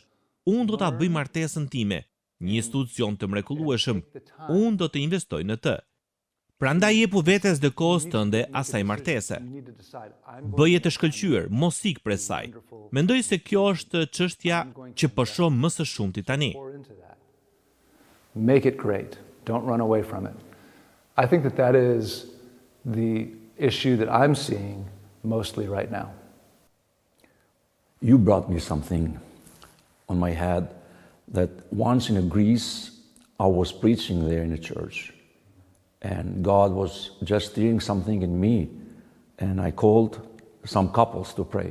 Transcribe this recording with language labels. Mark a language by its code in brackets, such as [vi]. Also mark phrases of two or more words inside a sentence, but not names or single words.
[sq] Unë do ta bëj martesën time, një institucion të mrekullueshëm. Unë do të investoj në të. Prandaj jepu vetes dhe kohës tënde asaj martese. Bëje të shkëlqyer, mos ik prej saj. Mendoj se kjo është çështja që po shoh më së shumti tani. [en] Make it great. Don't run away from it. I think that is the issue that I'm seeing mostly right now. You brought me something on my head that once in Greece, I was preaching there in the church, and God was just stirring something in me, and I called some couples to pray.